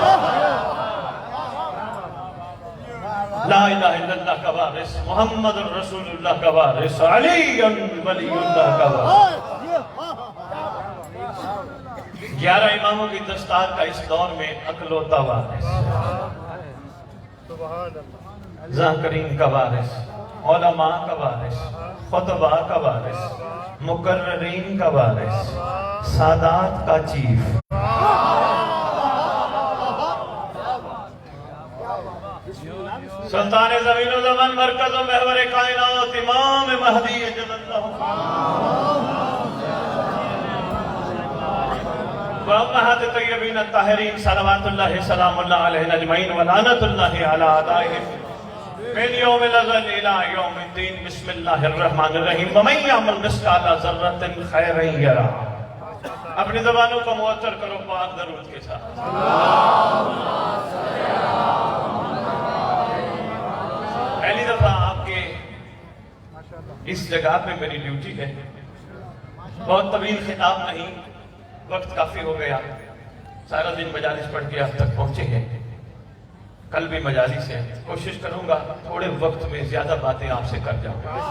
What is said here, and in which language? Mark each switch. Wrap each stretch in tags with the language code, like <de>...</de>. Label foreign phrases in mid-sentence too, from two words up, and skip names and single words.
<ar>لا الہ الا اللہ</ar> <ur>کا وارث</ur> <ar>محمد رسول اللہ</ar> <ur>کا وارث</ur> <ar>علی ولی اللہ</ar> <ur>کا وارث 11 اماموں کی دستار کا اس دور میں اکلوتا وارث ذاکرین کا وارث علماء کا وارث خطباء کا وارث مقررین کا وارث سادات کا چیف سلطان زمین و زمان مرکز و محور کائنات امام مہدی جل اللہ</ur> <ar>وامہات طیبین الطاہرین صلوات اللہ سلام اللہ علیہ اجمعین ولعنت اللہ علی اعدائہم من یوم الازل الى یوم الدین بسم اللہ الرحمن الرحیم ومن یعمل مثقال ذرۃ خیرا یرہ</ar> <ur>اپنی زبانوں کو معطر کرو پاک درود کے ساتھ پہلی دفعہ آپ کے اس جگہ پہ میری ڈیوٹی ہے بہت طویل خطاب نہیں وقت کافی ہو گیا سارا دن مجالس پڑھ کے اب تک پہنچے ہیں کل بھی مجالس سے کوشش کروں گا تھوڑے وقت میں زیادہ باتیں آپ سے کر جاؤں.</ur>